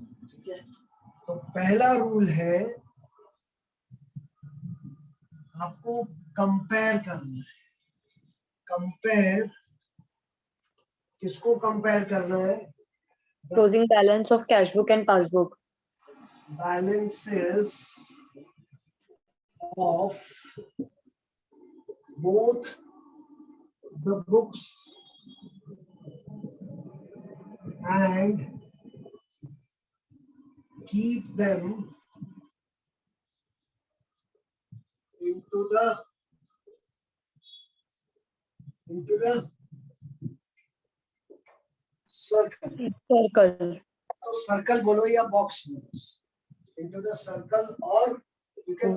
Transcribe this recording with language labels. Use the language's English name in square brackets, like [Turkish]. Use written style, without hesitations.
[Hindi] ठीक है, तो पहला रूल है आपको कंपेयर करना है। कंपेयर किसको कंपेयर करना है? [English] Closing balance of cash book and passbook. Balances of both the books and keep them into the circle. Circle. [Hindi] तो सर्कल बोलो या बॉक्स बोलो, [English] into the circle or you can